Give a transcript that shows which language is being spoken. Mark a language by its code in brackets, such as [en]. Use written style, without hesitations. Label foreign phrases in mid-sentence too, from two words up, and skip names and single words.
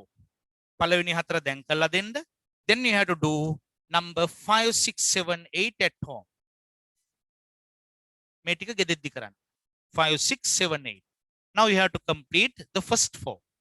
[si] පළවෙනි හතර දැන් කරලා දෙන්න. [en] Then you have to do number 5, 6, 7, 8 at home. [si] මේ ටික ගෙදෙද්දි කරන්න. 5, 6, 7, 8. [en] Now you have to complete the first 4.